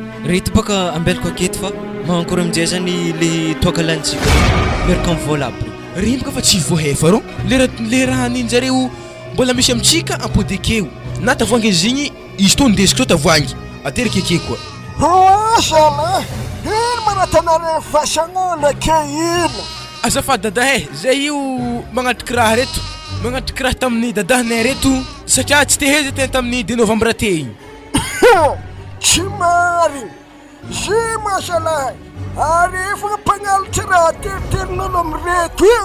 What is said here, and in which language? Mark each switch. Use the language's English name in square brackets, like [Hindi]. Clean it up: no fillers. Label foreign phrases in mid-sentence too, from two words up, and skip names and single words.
[Malagasy] reto baka ambelako aketo fa magnakôry aminjay zany le toaka lantsika miaraka amin'ny vola aby rimbaka fa tsy voahefa ro le raha ninjareo mbola misy amitsika ampody akeo na tavoangy izy igny izy to ndesiko to tavoangy aterika ake koa sala ino manatanare fasagnolo ake ino azafady dadahe zay io magnatriky raha reto magnatriky raha tamin'ny dadahanay reto satria tsy teheza tena tamin'ny 2 novembre te igny tsy marigny zy masalahy ary efa mpagnalitry raha teriterin'olo amireto io